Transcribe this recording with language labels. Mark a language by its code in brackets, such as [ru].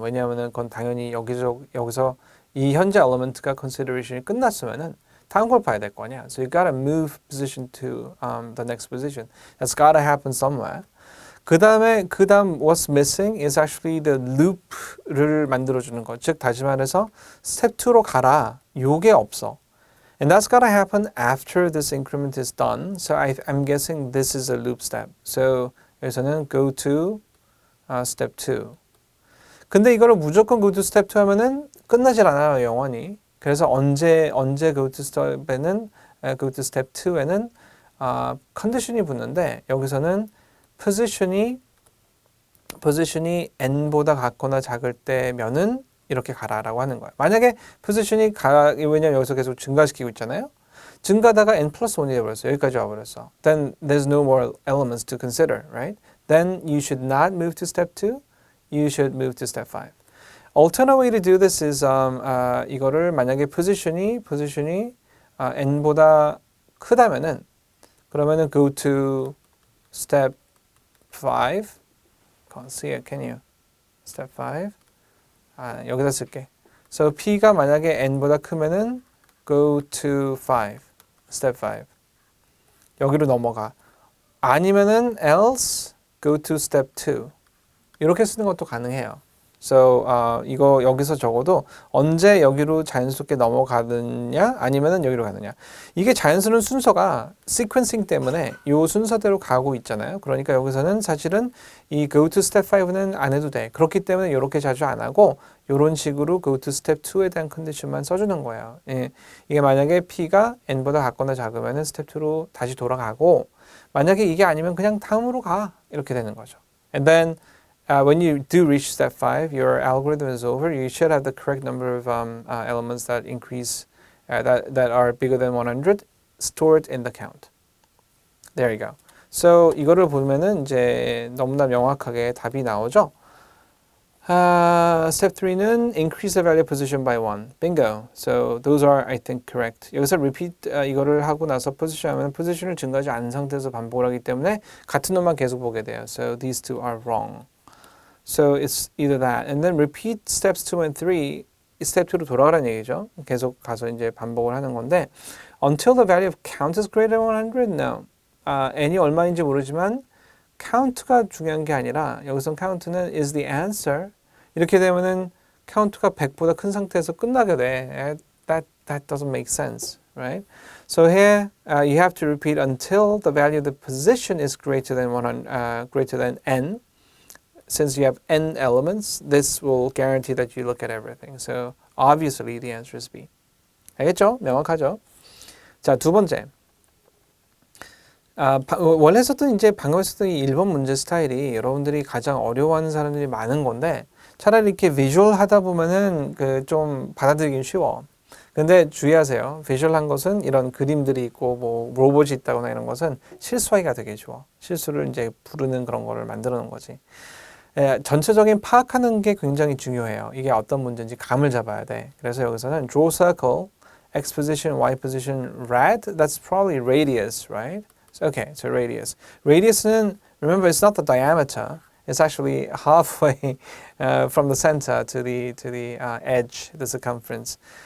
[ko] 왜냐하면은 그건 당연히 여기서 이 현재 element가 consideration이 끝났으면은 다음 걸 봐야 될 거 아니야. [en] So you gotta move position to the next position. That's gotta happen somewhere. [ko] 그 다음 [en] what's missing is actually the loop를 만들어주는 것. [ko] 즉 다시 말해서 step 2로 가라. 요게 없어. [en] And that's gotta happen after this increment is done. So I'm guessing this is a loop step. So [ko] 여기서는 [en] go to step 2. [ko] 근데 이거를 무조건 [en] go to step 2 [ko] 하면은 끝나질 않아요, 영원히. 그래서 언제 go to step 2에는 컨디션이 붙는데 여기서는 position이 n보다 같거나 작을 때면은 이렇게 가라라고 하는 거예요. 만약에 position이 왜냐면 여기서 계속 증가시키고 있잖아요. 증가하다가 n 플러스 1이 되어버렸어. 여기까지 와버렸어. [en] Then there's no more elements to consider, right? Then you should not move to step 2. You should move to step 5. Alternate way to do this is [ko] 이거를 만약에 position이 n보다 크다면은 그러면은 [en] go to step 5. Can't see it, can you? Step 5. [ko] 여기다 쓸게. So p가 만약에 n보다 크면은 [en] go to 5. [ko] Step 5. 여기로 넘어가. 아니면은 [en] else go to step 2. [ko] 이렇게 쓰는 것도 가능해요. So 이거 여기서 적어도 언제 여기로 자연스럽게 넘어가느냐 아니면은 여기로 가느냐. 이게 자연스러운 순서가 sequencing 때문에 이 순서대로 가고 있잖아요. 그러니까 여기서는 사실은 이 go to step 5는 안 해도 돼. 그렇기 때문에 이렇게 자주 안 하고 이런 식으로 go to step 2에 대한 컨디션만 써주는 거예요. 예. 이게 만약에 p가 n보다 같거나 작으면은 step 2로 다시 돌아가고 만약에 이게 아니면 그냥 다음으로 가 이렇게 되는 거죠. [en] And then when you do reach step 5, your algorithm is over. You should have the correct number of elements that increase, that are bigger than 100 stored in the count. There you go. [ko] So 이거를 보면은 이제 너무나 명확하게 답이 나오죠. [en] Step 3는 increase the value position by 1. Bingo. So those are, I think, correct. [ko] 여기서 repeat 이거를 하고 나서 position 하면 position을 증가하지 않은 상태에서 반복을 하기 때문에 같은 놈만 계속 보게 돼요. [en] So these two are wrong. So it's either that. And then repeat steps 2 and 3. [ko] step 2로 돌아가라는 얘기죠. 계속 가서 이제 반복을 하는 건데 [en] until the value of count is greater than 100? No. [ko] n이 얼마인지 모르지만 count가 중요한 게 아니라 여기서 count는 [en] is the answer. [ko] 이렇게 되면은 count가 100보다 큰 상태에서 끝나게 돼. [en] That doesn't make sense, right? So here you have to repeat until the value of the position is greater than n. Since you have n elements, this will guarantee that you look at everything. So obviously the answer is B. [ko] 알겠죠? 명확하죠? 자, 두 번째. 원래 했었던 이제 방금 했었던 이 1번 문제 스타일이 여러분들이 가장 어려워하는 사람들이 많은 건데 차라리 이렇게 비주얼 하다 보면은 좀 받아들이긴 쉬워. 근데 주의하세요. 비주얼한 것은 이런 그림들이 있고 뭐 로봇이 있다거나 이런 것은 실수하기가 되게 쉬워. 실수를 이제 부르는 그런 거를 만들어 놓은 거지. 전체적인 파악하는 게 굉장히 중요해요. 이게 어떤 문제인지 감을 잡아야 돼. 그래서 여기서는 draw circle, x position, y position, rad. [en] That's probably radius, right? Okay, so radius. Radius는 remember it's not the diameter. It's actually halfway from the center to the edge, the circumference.